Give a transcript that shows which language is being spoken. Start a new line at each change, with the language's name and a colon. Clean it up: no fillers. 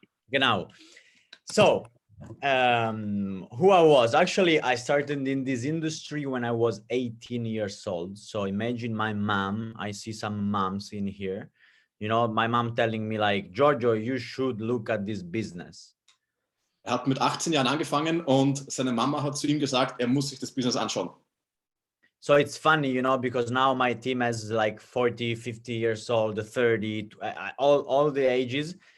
English: Genau. So, who I was. Actually, I started in this industry when I was 18 years old. So imagine my mom. I see some moms in here. You know, my mom telling me like, Giorgio, you should look at this business.
German: Er hat mit 18 Jahren angefangen und seine Mama hat zu ihm gesagt, er muss sich das Business anschauen.
English: So it's funny, you know, because now my team has like 40, 50 years old, 30, all the ages.